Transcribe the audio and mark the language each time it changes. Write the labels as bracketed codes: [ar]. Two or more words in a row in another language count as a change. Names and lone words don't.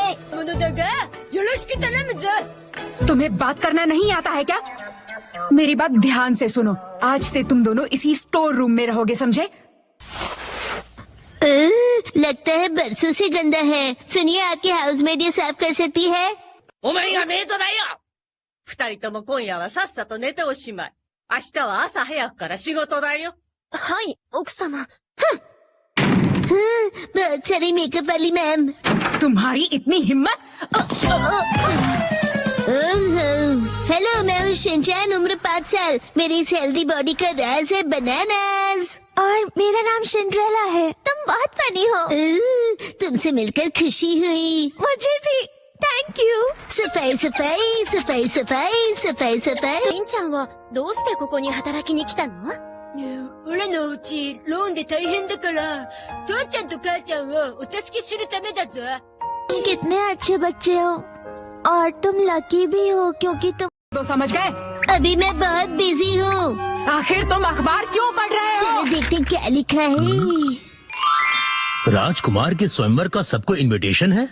[hi] तुम्हें बात करना नहीं आता है क्या? मेरी बात ध्यान से सुनो। आज से तुम दोनों इसी स्टोर रूम में रहोगे, समझे? लगता है बरसों से गंदा है। सुनिए, आपकी हाउसमेड ये साफ कर सकती है? [ja] お前がメイドだよ。二人とも今夜はさっさと寝ておしまい。明日は朝早くから仕事だよ。はい、奥様。 [hi] बहुत सारी मेकअप वाली मैम। तुम्हारी इतनी हिम्मत? हेलो, मैं हूँ शिनचैन, उम्र 5 साल। मेरी इस [en] healthy body [hi] का राज है बनानास। और मेरा नाम सिंड्रेला है। तुम बहुत फनी हो। तुमसे मिलकर खुशी हुई। मुझे भी। [en] thank you. [hi] सफाई सफाई सफाई सफाई सफाई सफाई। [ja] しんちゃんはどうしてここに働きに来たの？俺のうちローンで大変だから父ちゃんと母ちゃんをお助けするためだぞ。 [hi] कितने अच्छे बच्चे हो और तुम लकी भी हो क्योंकि तुम तो समझ गए? अभी मैं बहुत बिजी हूँ। आखिर तुम अखबार क्यों पढ़ रहे हो? चलो देखते हैं क्या लिखा है। राजकुमार के स्वयंवर का सबको इनविटेशन है।